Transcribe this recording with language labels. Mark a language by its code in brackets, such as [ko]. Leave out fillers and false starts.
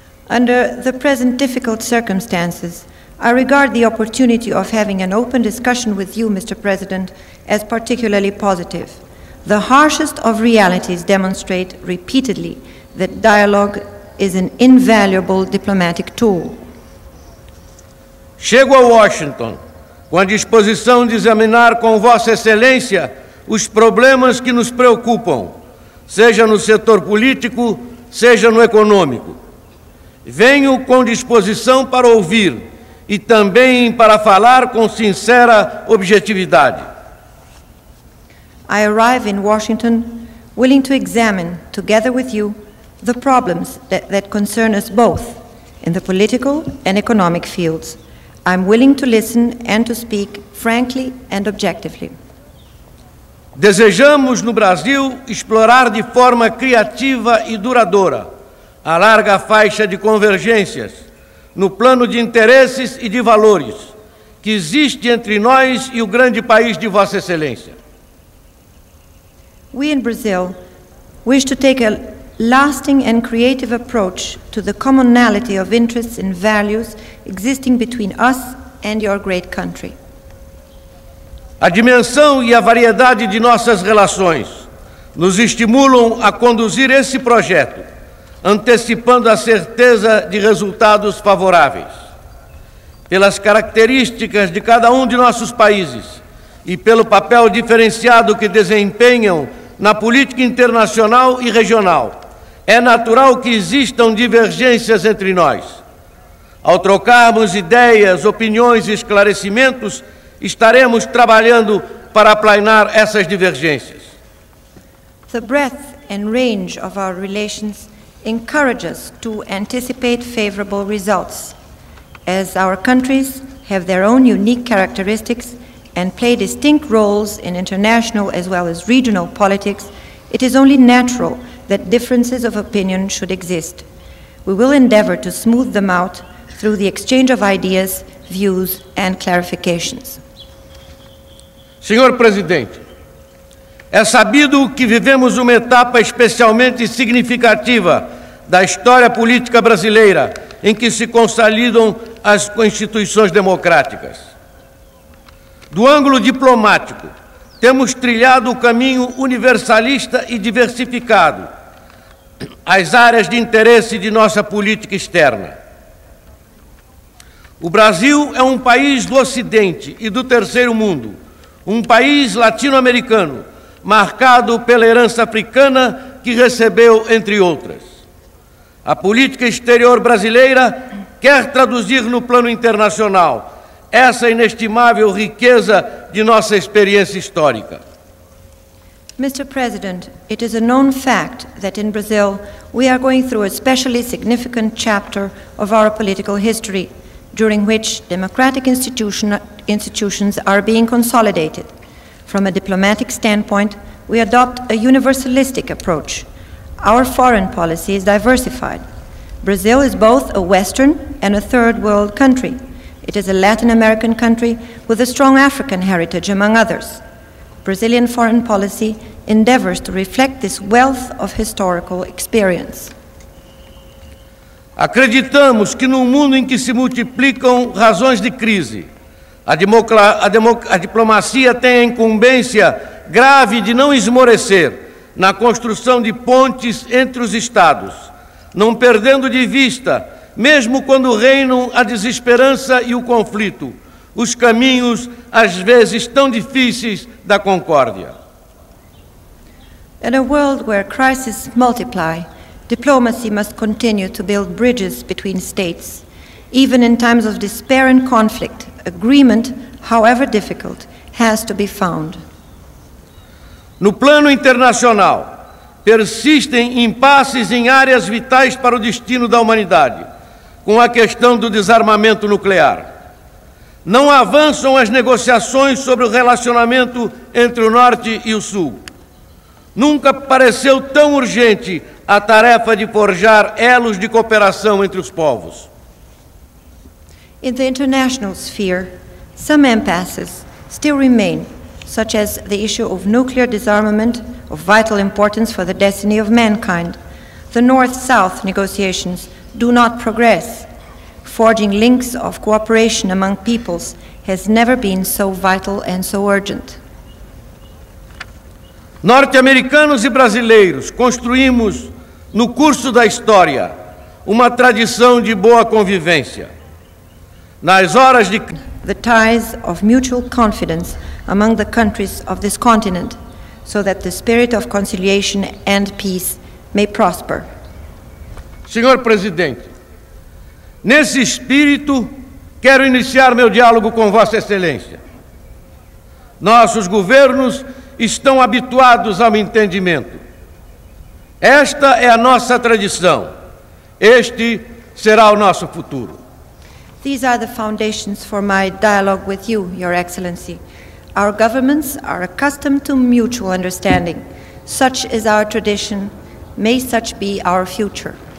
[en] Under the present difficult circumstances, I regard the opportunity of having an open discussion with you, Mr. President, as particularly positive. The harshest of realities demonstrate repeatedly that dialogue is an invaluable diplomatic tool. [pt] Chego a Washington com a disposição de examinar com Vossa Excelência os problemas que nos preocupam, seja no setor político, seja no econômico. Venho com disposição para ouvir e também para falar com sincera objetividade. [en] I arrive in Washington willing to examine, together with you, the problems that concern us both in the political and economic fields. I'm willing to listen and to speak frankly and objectively. [pt] Desejamos no Brasil explorar de forma criativa e duradoura a larga faixa de convergências no plano de interesses e de valores que existe entre nós e o grande país de Vossa Excelência. [en] We in Brazil wish to take a lasting and creative approach to the commonality of interests and values existing between us and your great country. [pt] A dimensão e a variedade de nossas relações nos estimulam a conduzir esse projeto, antecipando a certeza de resultados favoráveis. Pelas características de cada um de nossos países e pelo papel diferenciado que desempenham na política internacional e regional, é natural que existam divergências entre nós. Ao trocarmos ideias, opiniões e esclarecimentos, estaremos trabalhando para aplanar essas divergências. [en] The breadth and range of our relations encourage us to anticipate favorable results. As our countries have their own unique characteristics and play distinct roles in international as well as regional politics, it is only natural that differences of opinion should exist. We will endeavor to smooth them out through the exchange of ideas, views and clarifications. [pt] Senhor Presidente, é sabido que vivemos uma etapa especialmente significativa da história política brasileira em que se consolidam as instituições democráticas. Do ângulo diplomático, temos trilhado o caminho universalista e diversificado, as áreas de interesse de nossa política externa. O Brasil é um país do Ocidente e do Terceiro Mundo, um país latino-americano, marcado pela herança africana que recebeu, entre outras. A política exterior brasileira quer traduzir no plano internacional essa inestimável riqueza de nossa experiência histórica. [en] Mr. President, it is a known fact that in Brazil we are going through a especially significant chapter of our political history, during which democratic institutions are being consolidated. From a diplomatic standpoint, we adopt a universalistic approach. Our foreign policy is diversified. Brazil is both a Western and a third world country. It is a Latin American country with a strong African heritage, among others. Brazilian foreign policy endeavors to reflect this wealth of historical experience. [pt] Acreditamos que num mundo em que se multiplicam razões de crise, a diplomacia tem a incumbência grave de não esmorecer na construção de pontes entre os Estados, não perdendo de vista, mesmo quando reinam a desesperança e o conflito, os caminhos, às vezes tão difíceis, da concórdia. [en] In a world where crises multiply, diplomacy must continue to build bridges between states. Even in times of despair and conflict, agreement, however difficult, has to be found. [pt] No plano internacional, persistem impasses em áreas vitais para o destino da humanidade, com a questão do desarmamento nuclear. Não avançam as negociações sobre o relacionamento entre o Norte e o Sul. Nunca pareceu tão urgente a tarefa de forjar elos de cooperação entre os povos. [en] In the international sphere, some impasses still remain, such as the issue of nuclear disarmament, of vital importance for the destiny of mankind. The North-South negotiations do not progress. Forging links of cooperation among peoples has never been so vital and so urgent. [pt] Norte-americanos e brasileiros construímos, no curso da história, uma tradição de boa convivência. Nas horas de [en] the ties of mutual confidence among the countries of this continent, so that the spirit of conciliation and peace may prosper. [pt] Senhor Presidente, nesse espírito, quero iniciar meu diálogo com Vossa Excelência. Nossos governos estão habituados ao entendimento. Esta é a nossa tradição. Este será o nosso futuro. [en] These are the foundations for my dialogue with you, Your Excellency. Our governments are accustomed to mutual understanding. Such is our tradition. May such be our future.